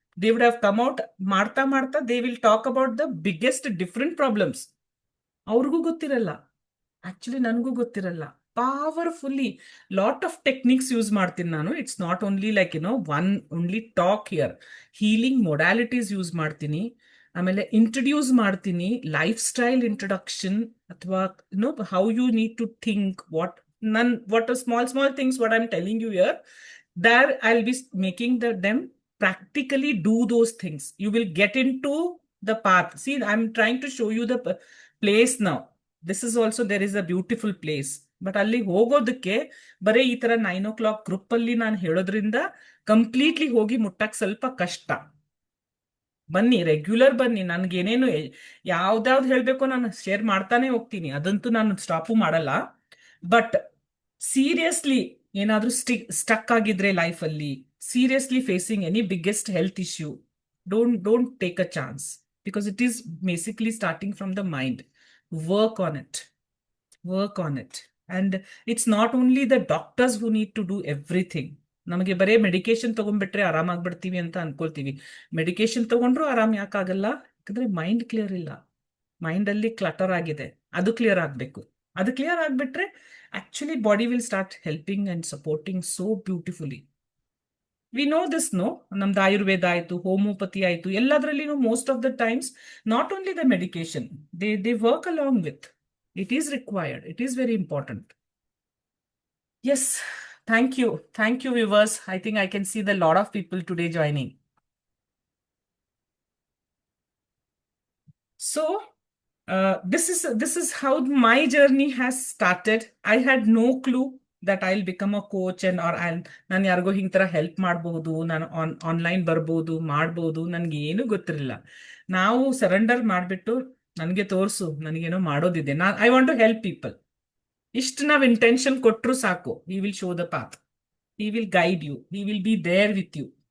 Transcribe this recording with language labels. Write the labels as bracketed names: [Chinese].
[English] they would have come out [Kannada] ಮಾಡ್ತಾ ಮಾಡ್ತಾ [English] They will talk about the biggest different problems. [Kannada] ಅವ್ರಿಗೂ ಗೊತ್ತಿರಲ್ಲ, actually ನನಗೂ ಗೊತ್ತಿರಲ್ಲ. ಪವರ್ಫುಲ್ಲಿ ಲಾಟ್ ಆಫ್ ಟೆಕ್ನಿಕ್ಸ್ ಯೂಸ್ ಮಾಡ್ತೀನಿ ನಾನು. [English] It's not only like one only talk here. [Kannada] Healing modalities use ಮಾಡ್ತೀನಿ. ಆಮೇಲೆ ಇಂಟ್ರೊಡ್ಯೂಸ್ ಮಾಡ್ತೀನಿ [English] Lifestyle introduction, ಅಥವಾ how you need to think, what are small things what I'm telling you here, there I'll be making them practically do those things. You will get into the path. See, I'm trying to show you the place now. This is also, there is a beautiful place, [Kannada] but ಅಲ್ಲಿ ಹೋಗೋದಕ್ಕೆ ಬರೀ ಈ ತರ 9 o'clock group ಅಲ್ಲಿ ನಾನು ಹೇಳೋದ್ರಿಂದ completely ಹೋಗಿ ಮುಟ್ಟಕ್ ಸ್ವಲ್ಪ ಕಷ್ಟ. ಬನ್ನಿ, ರೆಗ್ಯುಲರ್ ಬನ್ನಿ. ನನ್ಗೇನೇನು ಯಾವ್ದಾವ್ದು ಹೇಳ್ಬೇಕೋ ನಾನು ಶೇರ್ ಮಾಡ್ತಾನೆ ಹೋಗ್ತೀನಿ, ಅದಂತೂ ನಾನು ಸ್ಟಾಪು ಮಾಡಲ್ಲ. [English] but seriously [Kannada] ಏನಾದ್ರೂ ಸ್ಟಕ್ ಆಗಿದ್ರೆ ಲೈಫ್ ಅಲ್ಲಿ, [English] Seriously facing any biggest health issue, don't take a chance, because it is basically starting from the mind. Work on it. And it's not only the doctors who need to do everything. [Kannada] ನಮಗೆ ಬರೇ medication ತಗೊಂಡ್ಬಿಟ್ರೆ ಆರಾಮಾಗ್ಬಿಡ್ತೀವಿ ಅಂತ ಅನ್ಕೊಳ್ತೀವಿ. Medication ತಗೊಂಡ್ರು ಆರಾಮ್ ಯಾಕಾಗಲ್ಲ? ಯಾಕಂದ್ರೆ mind clear ಇಲ್ಲ. Mind ಅಲ್ಲಿ clutter ಆಗಿದೆ, ಅದು ಕ್ಲಿಯರ್ ಆಗ್ಬೇಕು. ಅದು ಕ್ಲಿಯರ್ ಆಗ್ಬಿಟ್ರೆ [English] actually body will start helping and supporting so beautifully. We know this, no? [Kannada] Namda Ayurveda aitu, homeopathy aitu, elladrallinu [English] most of the times not only the medication, they work along with. It is required. It is very important. Yes, thank you viewers. I think I can see the lot of people today joining. So this is how my journey has started. I had no clue that I'll become a coach and or [Kannada] ನಾನು ಯಾರಿಗೋ ಹಿಂಗ್ ತರ help ಮಾಡಬಹುದು, ನಾನು online ಬರ್ಬೋದು, ಮಾಡ್ಬೋದು, ನನ್ಗೆ ಏನು ಗೊತ್ತಿರಲಿಲ್ಲ. ನಾವು ಸರೆಂಡರ್ ಮಾಡ್ಬಿಟ್ಟು ನನಗೆ ತೋರ್ಸು, ನನಗೇನೋ ಮಾಡೋದಿದೆ, I want to help people, ಇಷ್ಟು ನಾವ್ ಇಂಟೆನ್ಷನ್ ಕೊಟ್ರು ಸಾಕು. [English] He will show the path, he will guide you, he will be there with you.